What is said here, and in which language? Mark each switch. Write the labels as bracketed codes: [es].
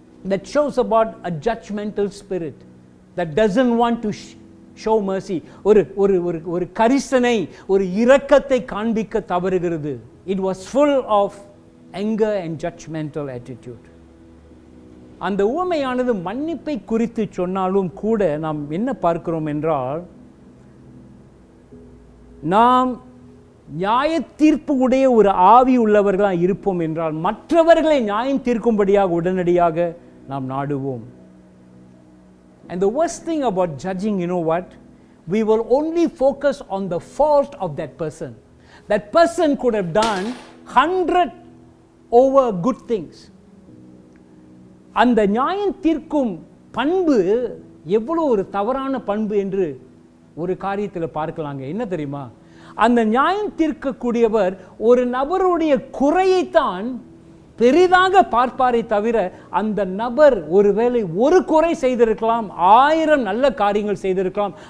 [en] That shows about a judgmental spirit that doesn't want to show mercy. [ta] ஒரு கரிசனை, ஒரு இரக்கத்தை காண்பிக்க தவறுகிறது. [en] It was full of anger and judgmental attitude. [ta] அந்த உவமையானது மன்னிப்பை குறித்து சொன்னாலும் கூட நாம் என்ன பார்க்கிறோம் என்றால், நாம் நியாய தீர்ப்பு உடைய ஒரு ஆவி உள்ளவர்களாக இருப்போம் என்றால் மற்றவர்களை நியாயம் தீர்க்கும்படியாக உடனடியாக நாம் நாடுவோம். [en] And the worst thing about judging, you know what? We will only focus on the fault of that person. That person could have done 100 over good things. [ta] அந்த நியாயம் தீர்க்கும் பண்பு எவ்வளவு ஒரு தவறான பண்பு என்று ஒரு காரியத்தில் பார்க்கலாங்க. என்ன தெரியுமா? அந்த நியாயம் தீர்க்கக்கூடியவர் ஒரு நபருடைய குறையைத்தான் பெரிதாக பார்ப்பாரை தவிர, அந்த நபர் ஒருவேளை ஒரு குறை செய்திருக்கலாம், 1000 நல்ல காரியங்கள் செய்திருக்கலாம்.